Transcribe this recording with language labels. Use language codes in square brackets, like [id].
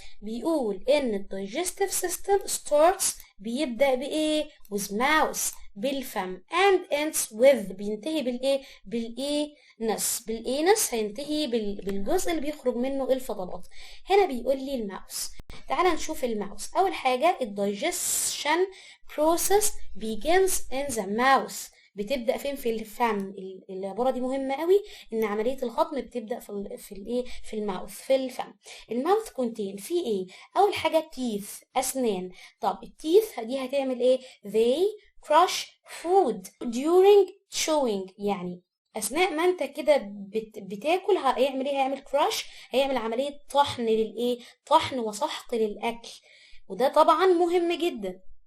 [ar] بيقول ان الدايجستيف سيستم [en] starts [ar] بيبدأ بايه؟ [en] with mouth [ar] بالفم [en] and ends with [ar] بينتهي بالايه؟ بالانس هينتهي بالجزء اللي بيخرج منه الفضلات. هنا بيقول لي الماوس. تعال نشوف الماوس. اول حاجة [en] الدايجيشن process begins in the mouth. [ar] بتبدأ فين؟ في الفم. العبارة دي مهمة قوي، ان عملية الهضم بتبدأ في الماوث، في الفم. الماوث كونتين فيه ايه؟ اول حاجة teeth اسنان. طب التيث دي هتعمل ايه؟ [en] they crush food during chewing، [ar] يعني اثناء ما انت كده بتاكل هيعمل ايه؟ هيعمل كراش، هيعمل عملية طحن للايه؟ طحن وسحق للاكل، وده طبعا مهم جدا.